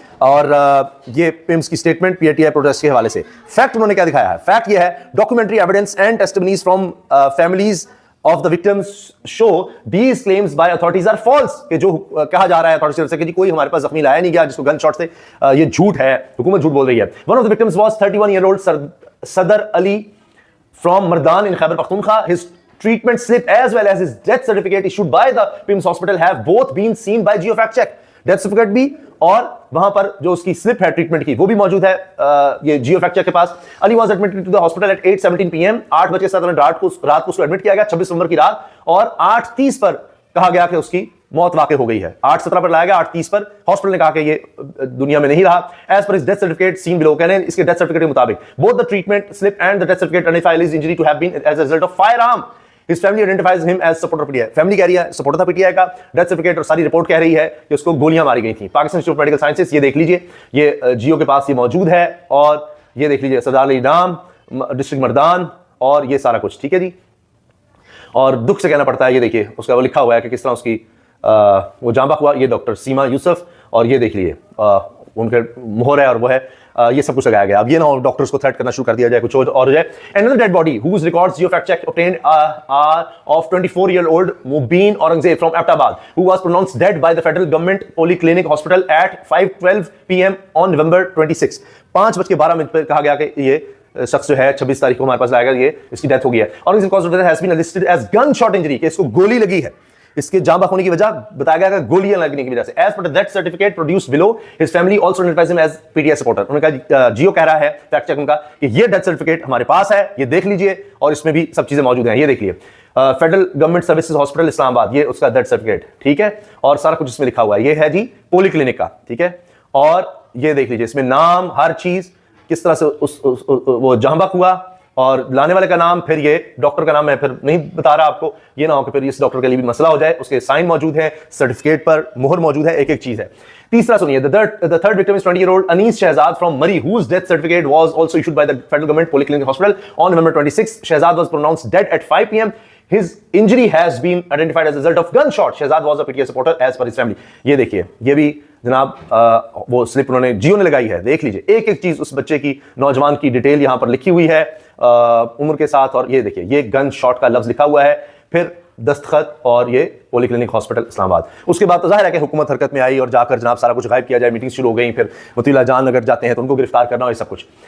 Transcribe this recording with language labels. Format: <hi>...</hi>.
<hi>और ये पिम्स की स्टेटमेंट पीटीआई प्रोटेस्ट के हवाले से। फैक्ट उन्होंने क्या दिखाया है, फैक्ट ये है</hi> <en>Documentary evidence and testimonies from families of the victims show these claims by authorities are false।</en> <hi>कि जो कहा जा रहा है अथॉरिटी से कि जी कोई हमारे पास जख्मी लाया नहीं गया जिसको गन शॉट से, ये झूठ है, हुकूमत झूठ बोल रही है।</hi> <en>One of the victims was 31-year-old Sadar Ali from Mardan in Khyber Pakhtunkhwa। His treatment slip as well as his death certificate issued by the PIMS hospital have both been seen by Geo Fact Check।</en> <hi>Death certificate भी और वहां पर जो उसकी slip है treatment की वो भी मौजूद है ये जियो फैक्ट चेक के पास।</hi> <en>Ali was admitted to the hospital at 8:17 PM।</en> <hi>8:07 रात को उसको एडमिट किया गया 26 नवंबर की रात और 8:30 पर कहा गया कि उसकी मौत वाकई हो गई है। 8:17 पर लाया गया, 8:30 पर हॉस्पिटल ने कहा कि ये दुनिया में नहीं रहा।</hi> <en>as पर इस death certificate seen below,</en> <hi>कहने इसके डेथ सर्टिफिकेट के मुताबिक</hi> <en>Both the treatment slip and the death certificate identify his injury to have been as a result of firearm. His family identifies him as supporter PTI।</en> <hi>Family कह रही है supporter था PTI का। Death certificate और सारी report कह रही है कि उसको गोलियां मारी गई थी। Pakistan institute of medical sciences, ये देख लीजिए, ये जियो के पास ये मौजूद है और ये देख लीजिए सरदार अली नाम, डिस्ट्रिक्ट मर्दान और ये सारा कुछ, ठीक है जी। और दुख से कहना पड़ता है, ये देखिए उसका वो लिखा हुआ है कि किस तरह उसकी वो जांबा हुआ। ये डॉक्टर सीमा यूसुफ और ये देख लीजिए उनके मोहर है और वो है ये सब कुछ लगाया गया। अब ये ना हो डॉक्टर्स को थ्रेट करना शुरू कर दिया जाए कुछ और हो जाए।</hi> <en>Another dead body whose records Geo Fact Check obtained are of 24-year-old Mubin Aurangzeb from Abbottabad who was pronounced dead by the Federal Government Polyclinic Hospital at 5:12 PM on November 26।</en> <hi>5:12 पर कहा गया कि ये शख्स जो है 26 तारीख को हमारे पास आएगा, ये इसकी डेथ हो गई है।</hi> <en>और cause of death has been listed as gunshot injury,</en> <hi>कि इसको गोली लगी है। इसके जान बख्श होने की वजह बताया गया कि गोलियां लगने की वजह से।</hi> <en>As per the death certificate produced below, his family also identifies him as PTI supporter.</en> <hi>उन्होंने कहा, जियो कह रहा है फैक्ट चेक उनका कि ये डेथ सर्टिफिकेट हमारे पास है, ये देख लीजिए और इसमें भी सब चीजें मौजूद हैं। ये देखिए federal government services hospital Islamabad, ये उसका डेथ सर्टिफिकेट, ठीक है, और सारा कुछ इसमें लिखा हुआ है। ये है जी पॉलीक्लिनिक का, ठीक है, और ये देख लीजिए इसमें नाम, हर चीज किस तरह से वो जहां हुआ और लाने वाले का नाम, फिर ये डॉक्टर का नाम मैं फिर नहीं बता रहा आपको, ये ना हो कि फिर इस डॉक्टर के लिए भी मसला हो जाए। उसके साइन मौजूद है, सर्टिफिकेट पर मोहर मौजूद है, एक एक चीज है। तीसरा सुनिए,</hi> <en>the third victim is 20-year-old Anis Shehzad from Murree whose death certificate was also issued by the Federal Government Polyclinic Hospital on November 26। Shehzad was pronounced dead at 5 PM। His injury has been identified as a result of gunshot। Shehzad was a PTI supporter as per his family।</en> <hi>ये देखिए, ये भी जनाब वो slip उन्होंने जियो ने लगाई है, देख लीजिए एक एक चीज उस बच्चे की, नौजवान की डिटेल यहां पर लिखी हुई है उम्र के साथ। और ये देखिए ये गन शॉट का लफ्ज लिखा हुआ है, फिर दस्तखत और ये पॉलीक्लिनिक हॉस्पिटल इस्लामाबाद। उसके बाद तो जाहिर है कि हुकूमत हरकत में आई और जाकर जनाब सारा कुछ गायब किया जाए, मीटिंग शुरू हो गई, फिर वतीला जान अगर जाते हैं तो उनको गिरफ्तार करना और सब कुछ।</hi>